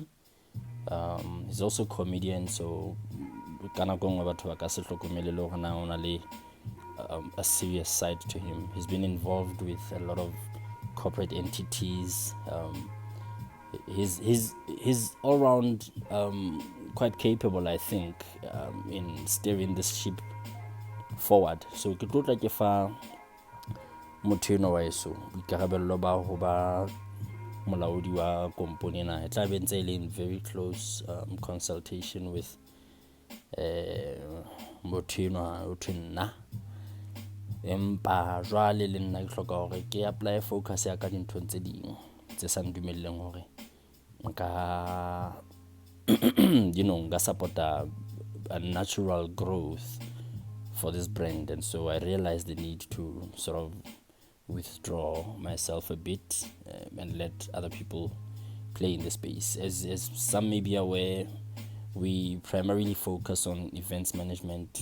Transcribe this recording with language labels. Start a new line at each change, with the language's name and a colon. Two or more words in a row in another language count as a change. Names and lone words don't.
English: He's also a comedian, so a serious side to him. He's been involved with a lot of corporate entities. He's all round quite capable, I think, in steering this ship forward.
Southern Sotho: So ke tlo tla ke fa motho eno wa eso boikarabello ba ho ba molaodi wa company ena e tla be ntse le
English: in very close consultation with
Southern Sotho: motho eno o thwenna empa jwale le nna ke hloka hore ke
English: apply focus
Southern Sotho: ya ka dintho tse ding tse sa ndumelleng hore nka nka supporta
English: a natural growth for this brand. And so I realized the need to sort of withdraw myself a bit and let other people play in the space. As some may be aware, We primarily focus on events management.